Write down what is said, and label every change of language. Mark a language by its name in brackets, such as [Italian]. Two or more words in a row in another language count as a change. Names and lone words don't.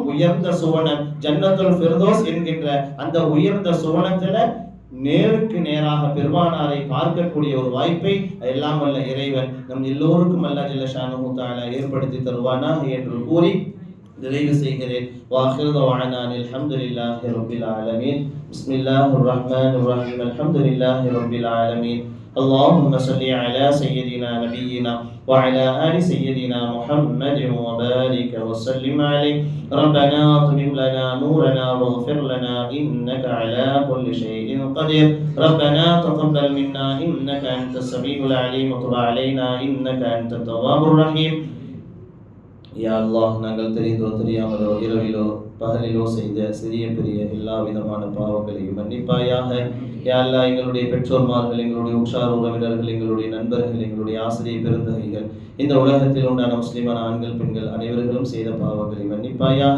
[Tamil] உயர்ந்த சுவனம் ஜன்னத்துல் ஃபிர்தௌஸ் என்கின்ற அந்த உயர்ந்த சுவனத்தில நேருக்கு நேராக பெருமானாரை பார்க்கக்கூடிய ஒரு வாய்ப்பை எல்லாம் வல்ல இறைவன் நம் எல்லோருக்கும் [Arabic] الله جل شأنه تعالى [Tamil] ஏற்படுத்தி தருவானாக என்று கூறி நிறைவு செய்கிறேன். [Arabic] وآخر دعوانا الحمد لله رب العالمين. بسم الله الرحمن الرحيم. الحمد لله رب العالمين. اللهم صل على سيدنا نبينا وعلى آل سيدنا محمد وبارك وسلم عليه. ربنا اطمم لنا نورنا واغفر لنا إنك على كل شيء قدير. ربنا تقبل منا إنك أنت السميع العليم وتب علينا إنك أنت التواب الرحيم. [Tamil] யா அல்லாஹ், நாங்கள் தெரிந்தோ தெரியாமலோ இரவிலோ பகலிலோ செய்த சிறிய பெரிய எல்லா விதமான பாவங்களையும் மன்னிப்பாயாக. யா அல்லாஹ், எங்களுடைய பெற்றோர்மார்கள், எங்களுடைய உற்றார் உறவினர்கள், எங்களுடைய நண்பர்கள், எங்களுடைய ஆசிரியர் பெருந்தகைகள், இந்த உலகத்தில் உண்டான முஸ்லிமான ஆண்கள் பெண்கள் அனைவர்களும் செய்த பாவங்களை மன்னிப்பாயாக.